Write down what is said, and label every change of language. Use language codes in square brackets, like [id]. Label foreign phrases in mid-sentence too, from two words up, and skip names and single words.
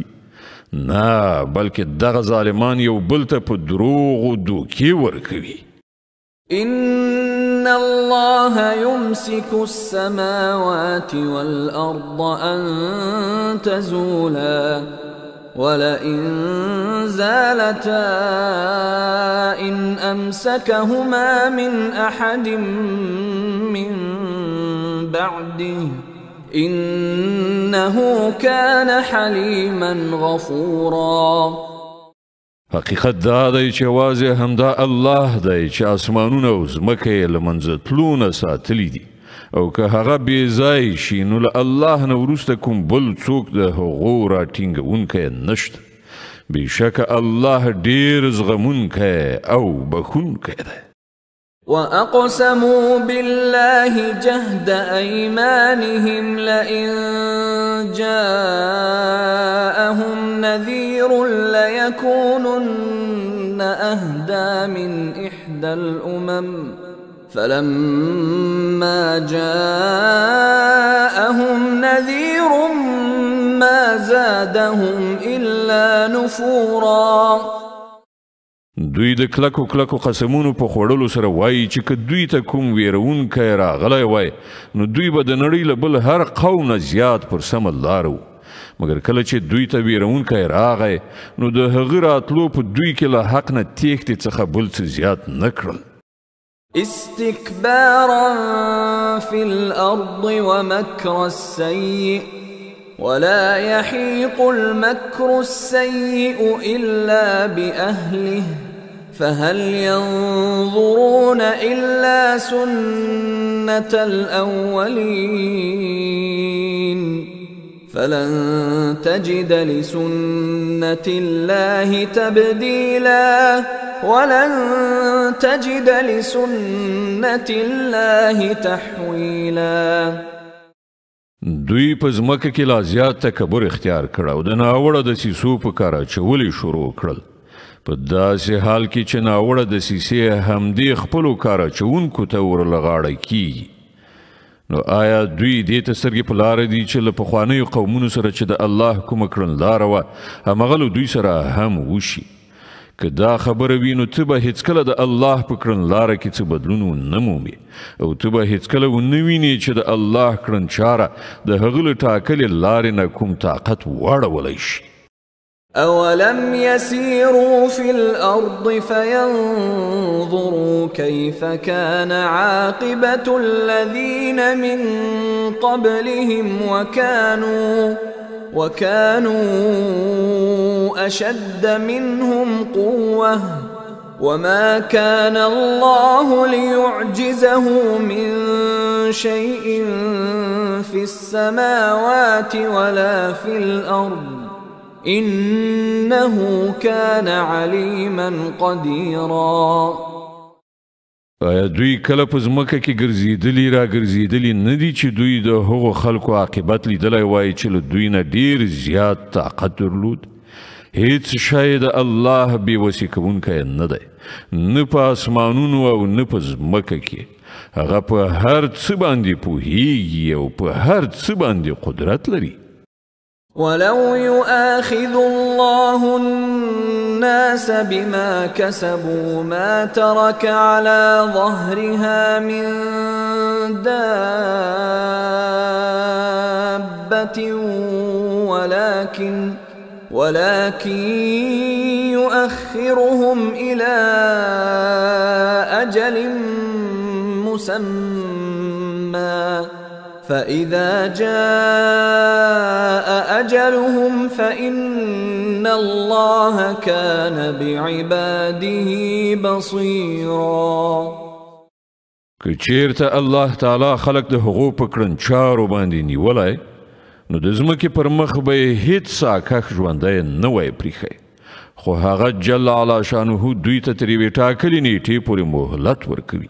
[ps] نه بلکې دغه ظالمان یو بل ته په دروغو دوکې ورکوي. [ar] إن الله يمسك السماوات والأرض أن تزولا ولئن زالتا إن أمسكهما من أحد من بعده إنه كان حليما غفورا. [ps] حقیقت دا دی چې یوازې همدا الله دی چې اسمانونه او ځمکه یې له منځه تلو نه ساتلي دي او که هغه بې ځای شي نو له الله نه وروسته کوم بل څوک د هغو راټینګونکی نشته. بېشکه الله ډېر زغمونکی او بخښونکی دی. [ar] وأقسموا بالله جهد أيمانهم لئن جاءهم نذير ليكونن أهدى من إحدى الأمم فلما جاءهم نذير ما زادهم إلا نفورا. [ps] دوی د کلکو قسمونو په خوړلو سره وایي چې که دوی ته کوم ویرونکی راغلی وای نو دوی به د نړۍ له بل هر قوم نه زیات پر سمه لاره وو مګر کله چې دوی ته ویرونکی راغی نو د هغه راتلو په دوی کې له حق نه تیښتې څخه بل څه زیات نه کړل. [ar] استكبارا في الأرض ومكر السيء ولا يحيق المكر السيء إلا بأهله فهل ينظرون إلا سنة الأولين فلن تجد لسنة الله تبديلا ولن تجد لسنة الله تحويلا. [ps] دوی په ځمکه کې لا زیات تکبر اختیار کړ او د ناوړه دسیسو په کار اچول شروع کړل. په داسې حال کې چې ناوړه دسیسې همدې خپلو کار اچوونکو ته ورلغاړه کیږي. نو آیا دوی دې ته سترګې په لاره دي چې له پخوانیو قومونو سره چې د الله کومه کړنلاره وه همغه له دوی سره هم وشي؟ که دا خبره وي نو ته به هیڅکله د الله په کړنلاره کې څه بدلون ونه مومې او ته به هیڅکله ونه وینې چې د الله کړنچاره د هغه له ټاکلې لارې نه کوم طاقت واړولی شي. [ar] أولم يسيروا في الأرض فينظروا كيف كان عاقبة الذين من قبلهم وكانوا أشد منهم قوة وما كان الله ليعجزه من شيء في السماوات ولا في الأرض إنه كان عليما قديرا. [ps] آیا دوی کله په ځمکه کې ګرځېدلي را ګرځېدلي نه دي چې دوی د هغو خلکو عاقبت لیدلی وای چې له دوی نه ډېر زیات طاقت درلود؟ هیڅ شی د الله بې وسې کوونکی نه دی، نه په اسمانونو او نه په ځمکه کې. هغه په هر څه باندې پوهیږي او په هر څه باندې قدرت لري. [ar] ولو يؤاخذ الله الناس بما كسبوا ما ترك على ظهرها من دابة ولكن يؤخرهم إلى أجل مسمى فإذا جاء أجلهم فإن الله كان بعباده بصيرا. [ps] که چیرته الله تعالی خلق د هغو په کړنچارو باندې نیولی نو د ځمکې پر مخ به یې هیڅ ساکښ ژوندی نه وی پریښی، خو هغه [ar] جل علا شانه [ps] دوی ته تر یوې ټاکلې نیټې پورې مهلت ورکوي.